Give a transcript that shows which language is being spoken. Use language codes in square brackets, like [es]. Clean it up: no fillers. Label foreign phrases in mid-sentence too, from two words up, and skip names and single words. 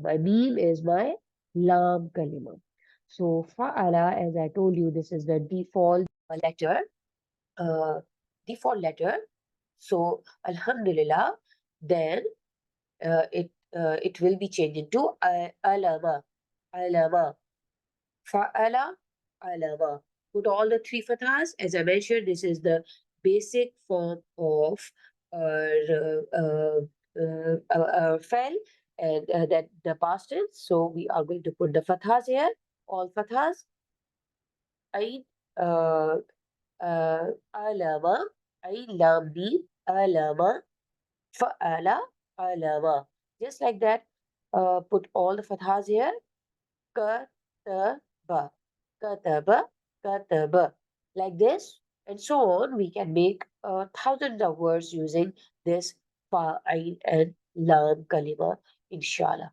[en] My meme is my [ar] لام كلمة. [en] So fa'ala, as I told you, this is the letter, uh, default letter. So alhamdulillah, then it will be changed into [ar] علم، علم، فعل، علم. [en] Put all the three fathas. As I mentioned, this is the basic form of fell, and that the past tense. So we are going to put the fathas here, all fathas. [ar] عين، علم، عين، لام، ميم، علم، فعل، علم. [en] Just like that, put all the fathas here. [ar] كتب، كتب، كتب. [en] Like this, and so on. We can make thousands of words using this [ar] فاء، عين, [en] and [ar] لام كلمة, [en] inshallah.